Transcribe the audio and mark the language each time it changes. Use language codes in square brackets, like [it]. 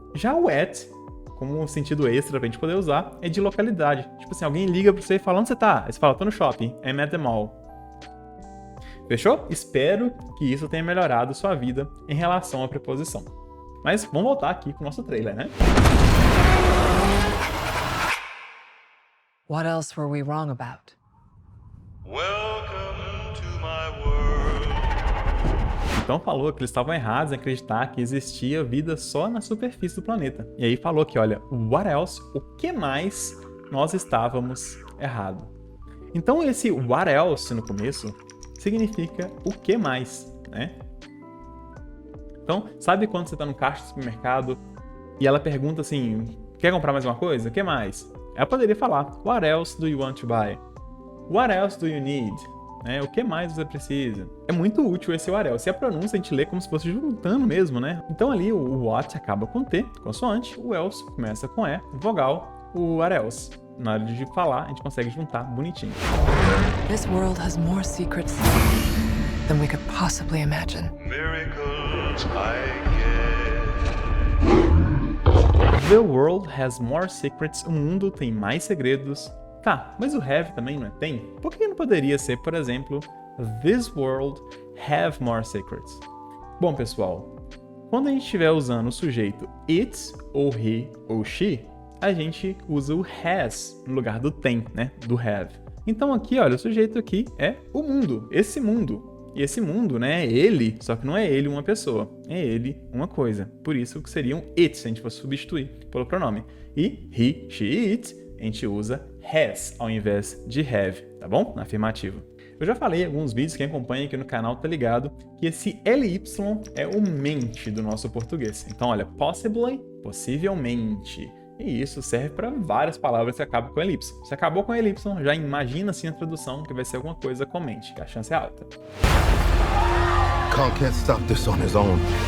[pt] Já o at, como um sentido extra pra gente poder usar, é de localidade. Tipo assim, alguém liga pra você e fala, onde você tá? Aí você fala, tô no shopping, [en] I'm at the mall. [pt] Fechou? Espero que isso tenha melhorado sua vida em relação à preposição. Mas vamos voltar aqui pro nosso trailer, né? [en] What else were we wrong about? Welcome to my world. [pt] Então falou que eles estavam errados em acreditar que existia vida só na superfície do planeta. E aí falou que, olha, [en] what else, [pt] o que mais nós estávamos errados. Então esse what else no começo significa o que mais, né? Então, sabe quando você está no caixa do supermercado e ela pergunta assim, quer comprar mais uma coisa? O que mais? Ela poderia falar, [en] what else do you want to buy? What else do you need? [pt] O que mais você precisa? É muito útil esse what else. E a pronúncia a gente lê como se fosse juntando mesmo, né? Então ali o what acaba com T, consoante, o else começa com E, vogal, o what else. Na hora de falar, a gente consegue juntar bonitinho. [en] This world has more secrets than we could possibly imagine. Miracles I get. The world has more secrets. [pt] O mundo tem mais segredos. Tá, mas o have também não é tem? Por que não poderia ser, por exemplo, [en] this world have more secrets? [pt] Bom, pessoal, quando a gente estiver usando o sujeito it, ou he, ou she, a gente usa o has no lugar do tem, né? Do have. Então aqui, olha, o sujeito aqui é o mundo, esse mundo. E esse mundo, né, é ele, só que não é ele uma pessoa, é ele uma coisa. Por isso que seria um it, se a gente fosse substituir pelo pronome. E he, she, it, a gente usa has ao invés de have, tá bom? Na afirmativa. Eu já falei em alguns vídeos, quem acompanha aqui no canal tá ligado, que esse LY é o mente do nosso português. Então, olha, possibly, possivelmente. E isso serve para várias palavras que acabam com elipse. Se acabou com elipse, já imagina assim a tradução que vai ser alguma coisa com mente, que a chance é alta. [en] Kong can't stop this on his own.